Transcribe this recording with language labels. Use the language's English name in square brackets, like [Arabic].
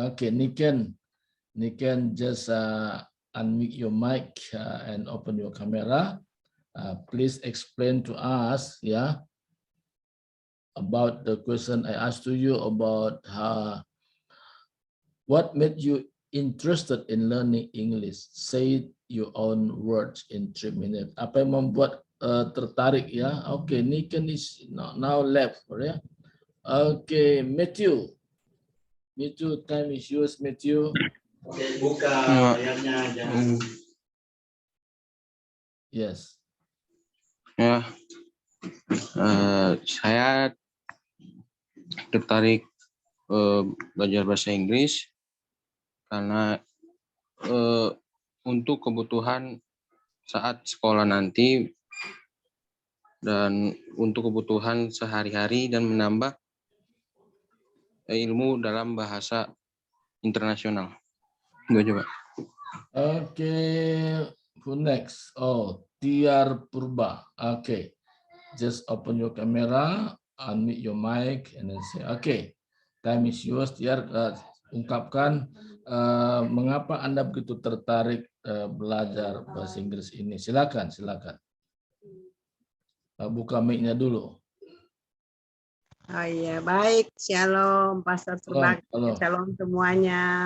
[English] Okay, Niken, just unmute your mic and open your camera. Please explain to us, about the question I asked to you about what made you interested in learning English. Say your own words in 3 minutes. [Indonesian] Apa yang membuat tertarik ya? [English] Okay, Niken is now left, ya. Okay, Matthew, time is yours, Matthew. [Indonesian] Buka layarnya aja. [English] Yes. [Indonesian] Ya, saya tertarik belajar bahasa Inggris karena untuk kebutuhan saat sekolah nanti dan untuk kebutuhan sehari-hari dan menambah ilmu dalam bahasa internasional. Gue coba. [English] Okay, who next? Oh, Tiar Purba. Okay, just open your camera, unmute your mic, and then say, okay, time is yours. [Indonesian] Tiar, ungkapkan mengapa Anda begitu tertarik belajar bahasa Inggris ini. Silakan. Buka mic-nya dulu. Oh iya, baik. Shalom, Pastor Subak. Shalom semuanya.